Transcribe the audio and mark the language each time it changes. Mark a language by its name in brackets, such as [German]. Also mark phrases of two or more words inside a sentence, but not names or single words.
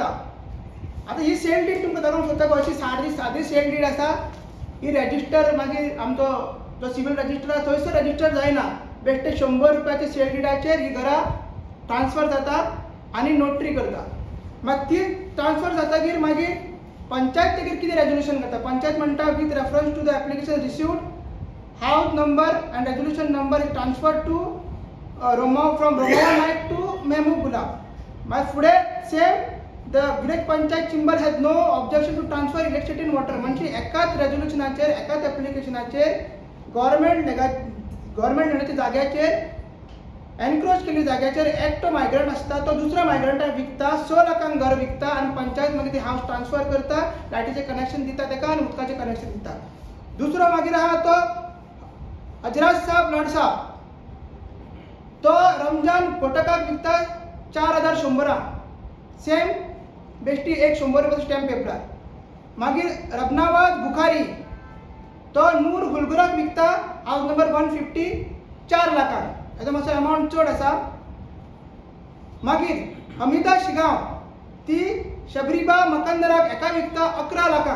[Konkani] आतां ही सेल डीड तुमकां दाखोवंक सोदता अशी सादी सेल डीड आसा ही रजिस्टर मागीर आमचो जो सिवील रजिस्टर आसा थंयसर रजिस्टर जायना बेश्टे 100 रुपयाच्या सेल डीडाचेर ही घरां ट्रान्सफर जाता आनी नोटरी करता. मागीर ती ट्रान्सफर जातकीर मागीर पंचायत ताचेर कितें रेजोल्युशन करता पंचायत म्हणटा [English] with reference to the application received house number and resolution number is transferred to from Romava Naik to Mehmood Gulab. My फुडे same the village panchayat chamber has no objection to transfer electricity and water. [Konkani] म्हणजे एकाच रेझोल्युशनाचेर एकाच ऍप्लिकेशनाचेर गव्हर्नमेंट जाग्याचेर एनक्रोच केली जाग्याचेर एकटो मायग्रंट असता तो दुसऱ्या मायग्रंटाक विकता 6 लाखांक घर विकता आणि पंचायत मागीर ती [English] house transfer [Konkani] करता लायटीचे कनेक्शन दिता तेका आणि उदकाचे कनेक्शन दिता. दुसरो मागीर आहा तो अजराज साहब लाड साहब तो रमजान कोटकाक विकता 4100 सेम बेश्टी एक 100 रुपयाचो स्टॅम्प पेपरार. मागीर रबनावाज बुखारी तो नूर गुलगुराक विकता [English] house number [Konkani] 150 4 लाखांक. हेजो मातसो अमाउंट चड आसा. मागीर हमिदा शिगांव ती शबरीबा मकंदराक एका विकता 11 लाखांक.